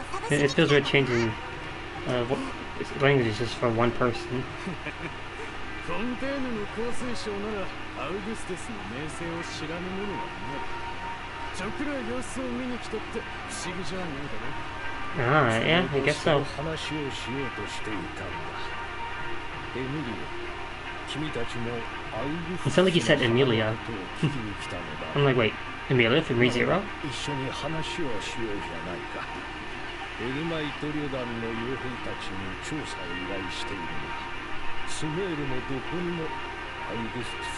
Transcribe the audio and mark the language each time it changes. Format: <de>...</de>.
<en>It feels weird changing languages just for one person.</en> <ja>フォンテーヌの香水賞ならアウグステスの名声を知らぬ者はない。ちょくら様子を見に来たって不思議じゃないだろ。</ja> <en>Ah, yeah, I guess so.</en> <ja>話をしようとしていたんだ。エミリア、君たちもアウグス</ja> <en>It sounded like he said Emilia.</en> <ja>と聞きに来たのだ。</ja> <en>I'm like, wait, Emilia from ReZero?</en> <ja>一緒に話をしようじゃないか。エルマイト旅団の傭兵たちに調査を依頼しているが、スメールのどこにもアウグステス</ja>